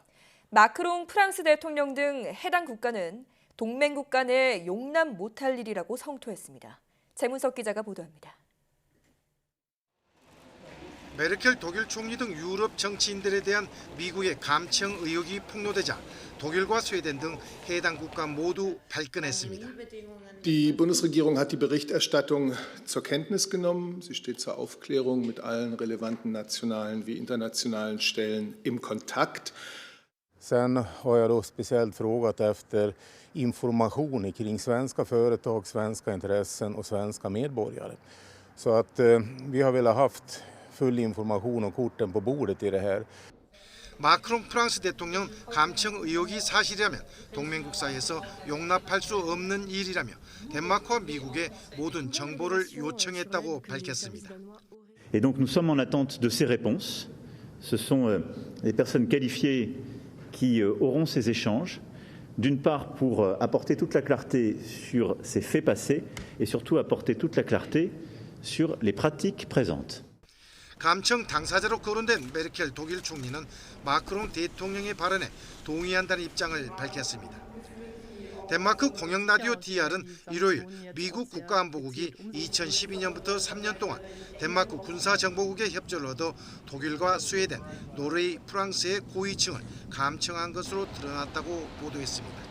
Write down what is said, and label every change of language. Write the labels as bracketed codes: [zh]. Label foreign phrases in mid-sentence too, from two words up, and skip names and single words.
[ko] 마크롱 프랑스 대통령 등 해당 국가는 동맹국 간에 용납 못할 일이라고 성토했습니다. 재문석 기자가 보도합니다. 메르켈 독일 총리 등 유럽 정치인들에 대한 미국의 감청 의혹이 폭로되자 독일과 스웨덴 등 해당 국가 모두 발끈했습니다. [de] Die Bundesregierung hat die Berichterstattung zur Kenntnis genommen. Sie steht zur Aufklärung mit allen relevanten nationalen wie internationalen Stellen im Kontakt. [sv] Sen har jag då speciellt frågat efter information kring svenska företag, svenska intressen och svenska medborgare. Så att vi har velat haft full information och korten på bordet i det här. [ko] 마크롱 프랑스 대통령 감청 의혹이 사실이라면 동맹국 사이에서 용납할 수 없는 일이라며 덴마크와 미국의 모든 정보를 요청했다고 밝혔습니다. [fr] Et donc nous sommes en attente de ces réponses. Ce sont les personnes qualifiées qui auront ces échanges, d'une part pour apporter toute la clarté sur ces faits passés et surtout apporter toute la clarté sur les pratiques présentes. [ko] 감청 당사자로 거론된 메르켈 독일 총리는 마크롱 대통령의 발언에 동의한다는 입장을 밝혔습니다. 덴마크 공영 라디오 DR은 일요일 미국 국가안보국이 2012년부터 3년 동안 덴마크 군사정보국의 협조를 얻어 독일과 스웨덴, 노르웨이, 프랑스의 고위층을 감청한 것으로 드러났다고 보도했습니다.